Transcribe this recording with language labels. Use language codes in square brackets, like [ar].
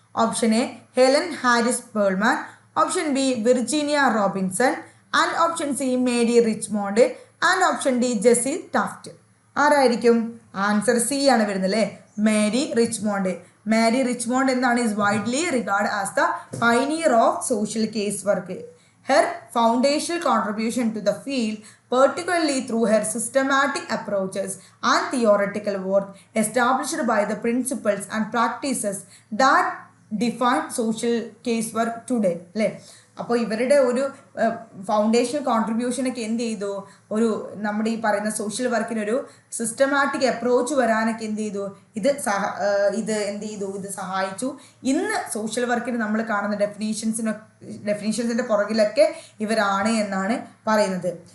[en] Option A Helen Harris Perlman, option B Virginia Robinson, and option C Mary Richmond, and option D Jessie Taft. [ml] ആരായിരിക്കും? Answer C ആണ് വരുന്നത് അല്ലേ, Mary Richmond. Mary Richmond എന്താണ്? [en] Is widely regard as the pioneer of social case work. Her foundational contribution to the field, particularly through her systematic approaches and theoretical work, established by the principles and practices that define social case work today. [ml] അല്ലേ, അപ്പോൾ ഇവരുടെ ഒരു foundation കോൺട്രിബ്യൂഷനൊക്കെ എന്ത് ചെയ്തു? ഒരു നമ്മുടെ ഈ പറയുന്ന സോഷ്യൽ വർക്കിനൊരു സിസ്റ്റമാറ്റിക് അപ്രോച്ച് വരാനൊക്കെ എന്ത് ചെയ്തു? ഇത് എന്ത് ചെയ്തു? ഇത് സഹായിച്ചു. ഇന്ന് സോഷ്യൽ വർക്കിന് നമ്മൾ കാണുന്ന ഡെഫിനീഷൻസിൻ്റെ പുറകിലൊക്കെ ഇവരാണ് എന്നാണ് പറയുന്നത്.